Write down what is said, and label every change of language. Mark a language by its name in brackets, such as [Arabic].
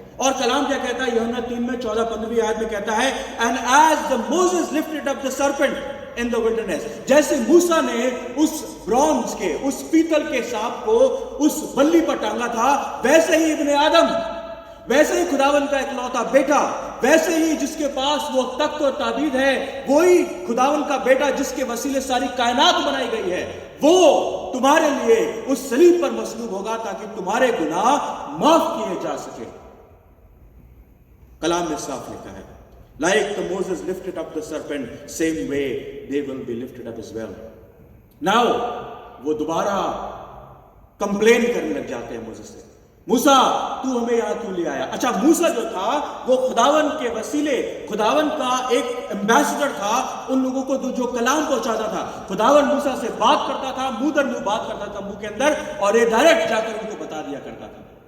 [Hindi] और कलाम क्या कहता है, यूहन्ना 3 में 14-15 आयत में कहता है, and as the Moses lifted up the serpent in the wilderness, जैसे मूसा ने उस ब्रॉन्ज के, उस पीतल के सांप को उस बल्ली पर टांगा था, वैसे ही इब्ने आदम, वैसे ही खुदावन का इकलौता बेटा, वैसे ही जिसके पास वो तख्त और ताबीद है, वही खुदावन का बेटा जिसके वसीले सारी कायनात बनाई गई है, वो तुम्हारे लिए उस सलीब पर मसलूब होगा ताकि तुम्हारे गुनाह माफ किए जा सके। [English] कलाम में साफ लिखा है, like the Moses lifted up the serpent, same way they will be lifted up as well. [Hindi] Now वो दोबारा कंप्लेन करने लग जाते हैं मूसा से, मूसा तू हमें यहां क्यों ले आया। अच्छा, मूसा जो था वो खुदावन के वसीले, खुदावन का एक एम्बेसडर था, उन लोगों को जो कलाम पहुंचाता था। खुदावन मूसा से बात करता था, मुंह दर मुंह बात करता था मुंह के अंदर, और ये डायरेक्ट जाकर उनको बता दिया करता था।